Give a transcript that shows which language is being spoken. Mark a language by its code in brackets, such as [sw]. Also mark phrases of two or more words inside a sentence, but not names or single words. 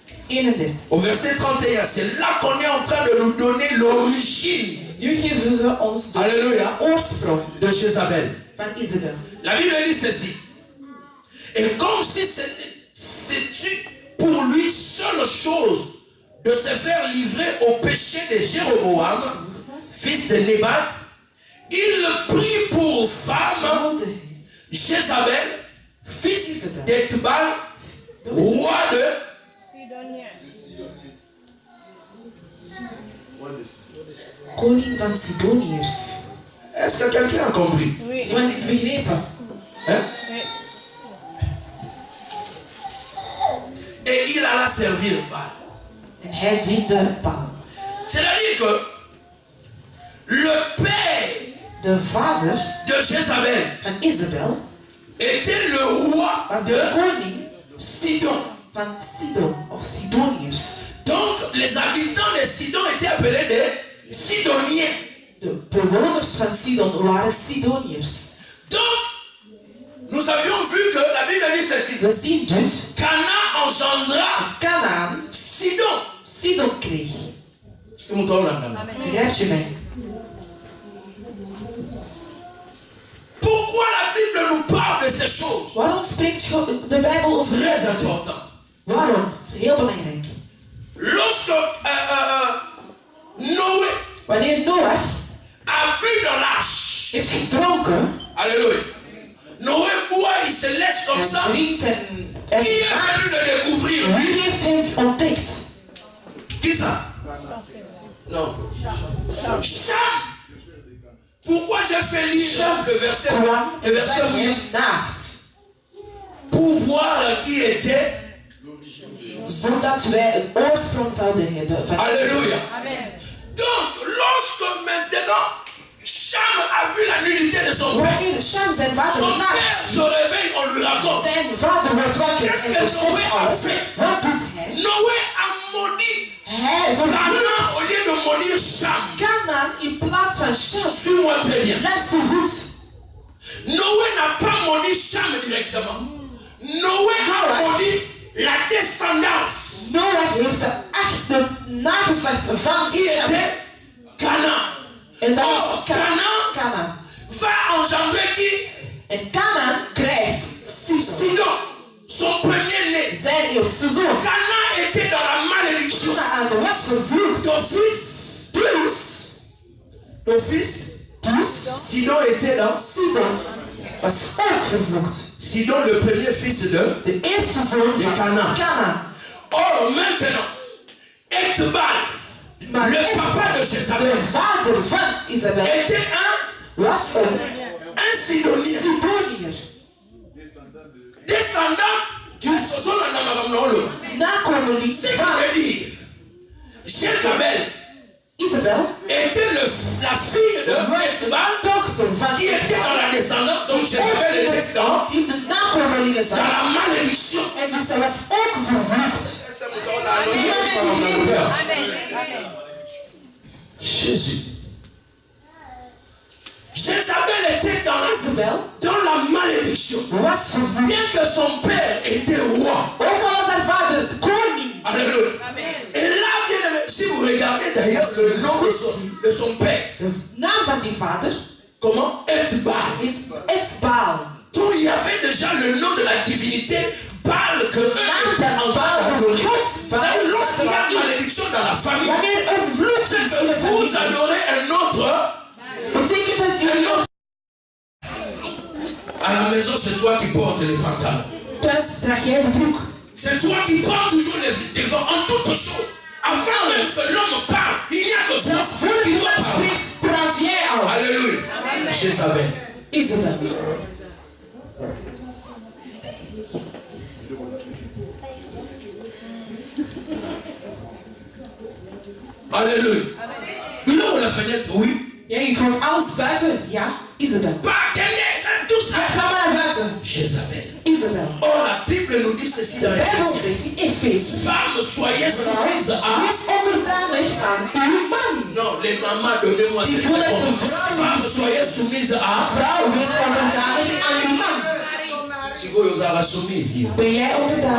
[fr] 31. Au verset 31, c'est là qu'on est en train de nous donner l'origine. [nl] Nu geven ze ons de [fr] Alléluia. [nl] oorsprong [fr] De Jézabel. [nl] van Isabel. [fr] La Bible dit ceci. Et comme si c'était pour lui seule chose de se faire livrer au péché de Jéroboam, fils de Nébat, il prit pour femme Jézabel, fils d'Etbal, roi de [nl] Koning van Sidoniërs. [fr] Est-ce que quelqu'un a compris? [nl] Iemand die het begrepen? [fr] Hein? Et il alla servir Baal. [nl] En hij diende Baal. [fr] C'est-à-dire que le père [nl] De vader [fr] de Jézabel [nl] van Isabel [fr] était le roi [nl] was [fr] de [nl] de koning [fr] Sidon. [nl] van Sidon of Sidoniërs. [fr] Donc les habitants de Sidon étaient appelés des Sidoniens. [nl] De bewoners van Sidon waren Sidoniërs. [fr] Donc nous avions vu que la Bible dit ceci. [nl] We zien dus [fr] Canaan engendra [nl] Canaan [fr] Sidon. [nl] Sidon kreeg. [fr] Est-ce que vous comprenez? [nl] Begrijpt je mij? [fr] Pourquoi la Bible nous parle de ces choses? [nl] Waarom spreekt de Bijbel over [fr] Très [nl] deze dingen? [fr] important. [nl] Waarom? Dat is heel belangrijk. [fr] Lorsque Noé [nl] Wanneer Noach [fr] a bu dans l'arche, [nl] heeft gedronken, [fr] alléluia, Noé boit, il se laisse comme ça. [nl] drinkt en [fr] Qui est venu le découvrir? [nl] wie heeft hem ontdekt? [fr] Qui ça? Non. Cham. Pourquoi j'ai fait lire le verset, [nl] Kwam [fr] le [nl] en [fr] verset [nl] zag [fr] 8 [nl] hem naakt. [fr] pour voir qui était? [nl] Zodat wij een oorsprong zouden hebben van [fr] Alléluia. Amen. Donc, lorsque maintenant Cham a vu la nudité de son père, [nl] wanneer Shem zijn vader [fr] son père [nl] naakt, [fr] se réveille, on lui raconte. [nl] zijn vader wordt wakker [fr] Qu'est-ce [nl] en [fr] que Noé [nl] beseft [fr] a [nl] alles. [fr] fait? [nl] Wat doet hij? [fr] Noé a maudit [nl] Hij vervloekt [fr] Canaan au lieu de maudire Cham. [nl] Canaan in plaats van Shem. [fr] Suis-moi très bien. [nl] Luister goed. [fr] Noé n'a pas maudit Cham directement. Noé a maudit la descendance [nl] Noach heeft de echte nageslacht van [fr] qui [nl] Shem. [fr] était Canaan. [nl] En dat [fr] Oh, [nl] is Canaan [fr] Canaan. va engendrer qui? [nl] En Canaan krijgt Sidon. [fr] Sidon, son premier-né. [nl] Zijn eerste zoon. [fr] Canaan était dans la malédiction. [nl] Canaan was vervloekt. [fr] Ton fils, Sidon était dans. [nl] Sidon was ook vervloekt. [fr] Sidon, le premier fils de [nl] eerste zoon [fr] de [nl] van [fr] Canaan. [nl] Canaan. [fr] Or, maintenant, Etbal, le papa de Jézabel, [nl] De vader van Isabel [fr] était [nl] was een [fr] un Sidonien. [nl] Sidoniër. [fr] Descendant du Sozon Namagamnolo. [nl] Nakomeling [fr] Ce qui [nl] van [fr] veut dire, Jézabel [nl] Isabel [fr] était la fille de Etbal [nl] dochter van [fr] qui était dans la descendance. Donc Jézabel était dans [nl] in de nakomelingen zat. [fr] la malédiction. [nl] En dus zij was ook vervloekt. [fr] Jésus. Jézabel était [nl] Isabel [fr] dans la malédiction. [nl] was vervloekt. [fr] Bien que son père était roi. [nl] Ook al was haar vader koning. [fr] Alléluia. Et là, bien aimé, si vous regardez d'ailleurs le nom de son père, [nl] De naam van die vader [fr] comment? Etbal. [nl] heet Etzbaal. [fr] Donc il y avait déjà le nom de la divinité Baal que eux étaient en train d'adorer. C'est-à-dire, lorsqu'il y a une malédiction dans la famille, [nl] Wanneer een vloek [fr] c'est [nl] is in de [fr] que vous [nl] familie, [fr] adorez un autre. [nl] betekent dat je [fr] À la maison, c'est toi qui portes les pantalons. [nl] thuis draag jij de broek. [fr] C'est toi qui prends toujours les devants en toute chose. Avant même que l'homme parle, il n'y a que toi [nl] Zelfs voor [fr] qui [nl] je [fr] dois [nl] man [fr] parler. [nl] spreekt, praat jij al. [fr] Alléluia. Jézabel. [nl] Isabel. [fr] Alléluia. Il ouvre la fenêtre, oui. [nl] Jij gooit alles buiten. Ja, Isabel. [fr] Pas qu'elle est tout ça. [nl] Ga maar naar buiten. [fr] Jézabel. [nl] Isabel. [fr] Or, la Bible nous dit ceci [nl] De [fr] dans [nl] Bijbel [fr] Éphésiens. [nl] zegt in Efeze. [fr] Femmes, soyez soumises à. [nl] Wees onderdanig aan uw man. [fr] Non, les mamans, donnez-moi cette réponse. Femmes, soyez soumises à. [nl] Vrouw, wees onderdanig aan uw man. [fr] Si vous êtes soumise,